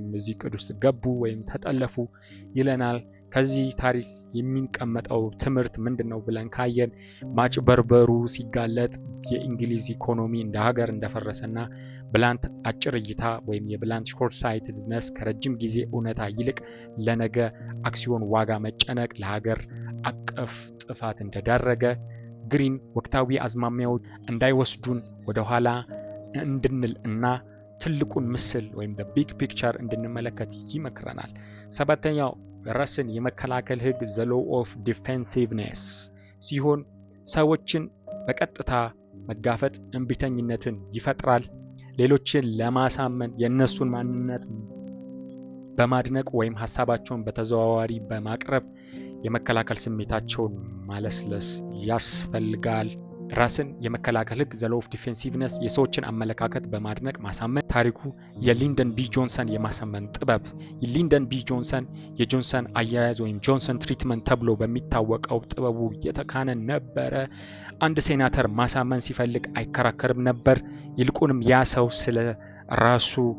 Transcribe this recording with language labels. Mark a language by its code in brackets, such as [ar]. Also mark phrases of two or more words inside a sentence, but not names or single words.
[am] እዚህ እቅድ ውስጥ ገቡ ወይም ተጠለፉ ይለናል። ከዚህ ታሪክ የሚቀመጠው ትምህርት ምንድነው ብለን ካየን ማጭበርበሩ ሲጋለጥ የእንግሊዝ ኢኮኖሚ እንደ ሀገር እንደፈረሰና ብላንት አጭር እይታ ወይም የብላንት [en] short sightedness [am] ከረጅም ጊዜ እውነታ ይልቅ ለነገ አክሲዮን ዋጋ መጨነቅ ለሀገር አቀፍ ጥፋት እንደዳረገ፣ ግሪን ወቅታዊ አዝማሚያዎች እንዳይወስዱን ወደ ኋላ እንድንል እና ትልቁን ምስል ወይም [en] the big picture [am] እንድንመለከት ይመክረናል። ሰባተኛው ራስን የመከላከል ህግ [en] the law of defensiveness [am] ሲሆን ሰዎችን በቀጥታ መጋፈጥ እንቢተኝነትን ይፈጥራል። ሌሎችን ለማሳመን የእነሱን ማንነት በማድነቅ ወይም ሀሳባቸውን በተዘዋዋሪ በማቅረብ የመከላከል ስሜታቸውን ማለስለስ ያስፈልጋል። ራስን የመከላከል ህግ [en] the law of defensiveness [am] የሰዎችን አመለካከት በማድነቅ ማሳመን። ታሪኩ የሊንደን ቢ ጆንሰን የማሳመን ጥበብ። ሊንደን ቢ ጆንሰን የጆንሰን አያያዝ ወይም ጆንሰን ትሪትመንት ተብሎ በሚታወቀው ጥበቡ የተካነ ነበረ። አንድ ሴናተር ማሳመን ሲፈልግ አይከራከርም ነበር። ይልቁንም ያ ሰው ስለ ራሱ